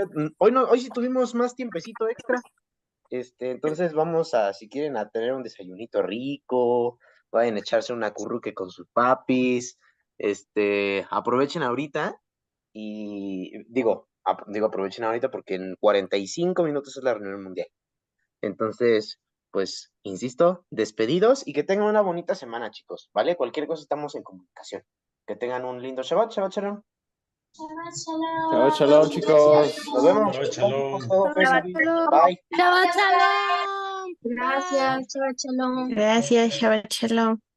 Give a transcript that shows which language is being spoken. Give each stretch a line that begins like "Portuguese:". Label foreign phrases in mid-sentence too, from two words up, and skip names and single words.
Spanish: Hoy no, hoy sí tuvimos más tiempecito extra. Entonces vamos a, si quieren, a tener un desayunito rico, vayan a echarse una curruque con sus papis, aprovechen ahorita y digo, aprovechen ahorita porque en 45 minutos es la reunión mundial. Entonces, pues, insisto, despedidos y que tengan una bonita semana, chicos, ¿vale? Cualquier cosa estamos en comunicación. Que tengan un lindo Shabbat,
Hebrew: שבת שלום. שבת שלום,
Spanish: chicos. Nos vemos.
Hebrew: שבת שלום.
Spanish: Bye.
Hebrew: שבת שלום.
Spanish: Gracias, chao, shalom. Gracias,
Hebrew: שבת שלום.